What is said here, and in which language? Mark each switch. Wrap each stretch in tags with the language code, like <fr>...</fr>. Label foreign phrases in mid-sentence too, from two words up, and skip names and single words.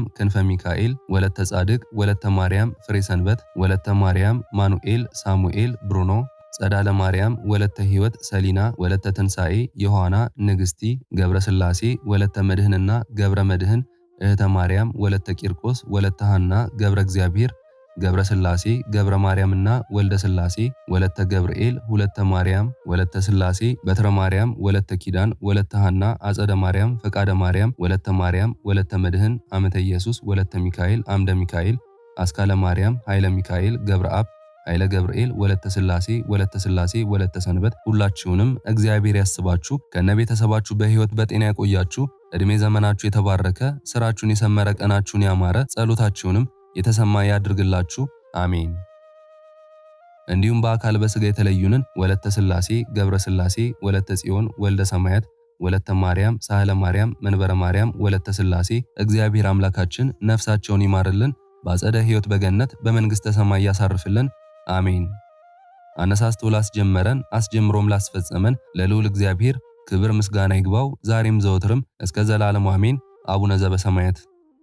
<am>ክንፈ ሚካኤል ወለተ ጻድቅ ወለተ ማርያም ፍሬ ሰንበት ወለተ ማርያም ማኑኤል ሳሙኤል ብሩኖ ጸዳለ ማርያም ወለተ ሕይወት ሰሊና ወለተ ትንሣኤ ዮሐና ንግስቲ ገብረ ስላሴ ወለተ መድህንና ገብረ መድህን እህተ ማርያም ወለተ ቂርቆስ ወለተ ሃና ገብረ እግዚአብሔር ገብረ ስላሴ ገብረ ማርያምና ወልደ ስላሴ ወለተ ገብርኤል ሁለተ ማርያም ወለተ ስላሴ በትረ ማርያም ወለተ ኪዳን ወለተ ሃና አጸደ ማርያም ፈቃደ ማርያም ወለተ ማርያም ወለተ መድህን አመተ ኢየሱስ ወለተ ሚካኤል አምደ ሚካኤል አስካለ ማርያም ኃይለ ሚካኤል ገብረ አብ ኃይለ ገብርኤል ወለተ ስላሴ ወለተ ሰንበት ሁላችሁንም እግዚአብሔር ያስባችሁ ከነ ቤተሰባችሁ በሕይወት በጤና ያቆያችሁ እድሜ ዘመናችሁ የተባረከ ስራችሁን የሰመረ ቀናችሁን ያማረ ጸሎታችሁንም የተሰማ ያድርግላችሁ አሜን። እንዲሁም በአካል በስጋ የተለዩንን ወለተ ስላሴ ገብረ ስላሴ ወለተ ጽዮን ወልደ ሰማያት ወለተ ማርያም ሳህለ ማርያም መንበረ ማርያም ወለተ ስላሴ እግዚአብሔር አምላካችን ነፍሳቸውን ይማርልን፣ በአጸደ ሕይወት በገነት በመንግስተ ሰማይ ያሳርፍልን አሜን። አነሳስቶ ላስጀመረን አስጀምሮም ላስፈጸመን ለልዑል እግዚአብሔር ክብር ምስጋና ይግባው ዛሬም ዘወትርም እስከ ዘላለሙ አሜን።</am> <gez>አቡነ ዘበሰማያት</gez>